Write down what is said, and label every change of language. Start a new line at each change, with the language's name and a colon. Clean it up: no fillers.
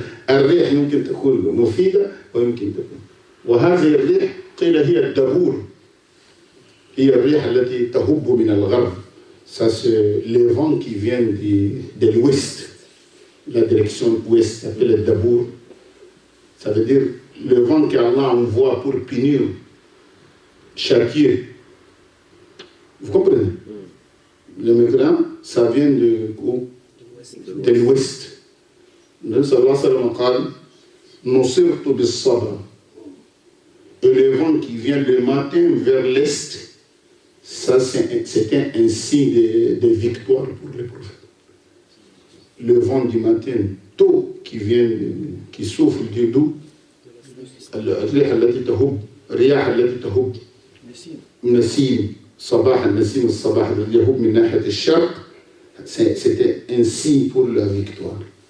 Arabic: الريح ممكن تكون مفيدة ويمكن تكون. وهذه الريح قيل هي الدبور. هي الريح التي تهب من الغرب.
French: Ça c'est les vents qui viennent de l'ouest. La direction ouest s'appelle le dabour. Ça veut dire le vent qu'Allah envoie pour punir, châtier. Vous comprenez? Le migrant, ça vient de l'ouest. Le Nabi sallallahu alayhi wa sallam dit
Arabic: Nusirtu bis sabr.
French: Et le vent qui vient le matin vers l'est, ça c'était un signe de victoire pour les prophètes. Le vent du matin tôt qui souffle du doux,
Arabic: الريح التي تهب الرياح التي تهب نسيم صباح النسيم الصباح الذي يهب من ناحية الشرق.
French: C'était un signe pour la victoire.